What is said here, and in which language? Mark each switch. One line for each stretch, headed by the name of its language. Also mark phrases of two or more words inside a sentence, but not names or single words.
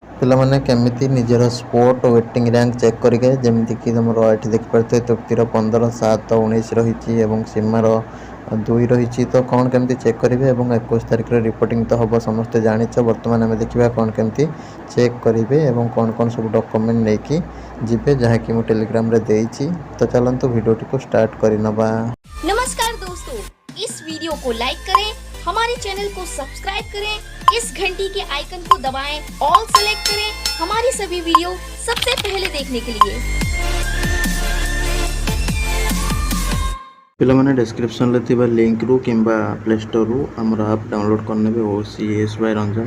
Odia: ପିଲାମାନେ କେମିତି ନିଜର
English: sport waiting rank
Odia: ଚେକ୍ କରିବେ ଯେମିତିକି ତୁମର ଏଠି ଦେଖିପାରୁଥିବେ ତୃପ୍ତିର 15/7/19 ରହିଛି ଏବଂ ସୀମାର 2 ରହିଛି। ତ କ'ଣ କେମିତି ଚେକ୍ କରିବେ ଏବଂ 21 ତାରିଖରେ ରିପୋର୍ଟିଂ ତ ହେବ ସମସ୍ତେ ଜାଣିଛ। ବର୍ତ୍ତମାନ ଆମେ ଦେଖିବା କ'ଣ କେମିତି ଚେକ୍ କରିବେ ଏବଂ କ'ଣ କ'ଣ ସବୁ ଡକ୍ୟୁମେଣ୍ଟ ନେଇକି ଯିବେ ଯାହାକି ମୁଁ ଟେଲିଗ୍ରାମରେ ଦେଇଛି। ତ ଚାଲନ୍ତୁ ଭିଡ଼ିଓଟିକୁ ଷ୍ଟାର୍ଟ କରିନେବା।
Hindi: नमस्कार दोस्तों, इस वीडियो को लाइक करें, हमारे चैनल को सब्सक्राइब करें, इस घंटी के आइकन को दबाएं,
English: all select
Hindi: करें हमारी सभी वीडियो सबसे पहले देखने के लिए।
Odia: ପିଲାମାନେ ଡିସ୍କ୍ରିପସନ ରେ ଥିବା ଲିଙ୍କ ରୁ କିମ୍ବା ପ୍ଲେ ଷ୍ଟୋର ରୁ ଆମର ଆପ ଡାଉନଲୋଡ କରିନେବେ OCS ବାଏ ରଞ୍ଜନ।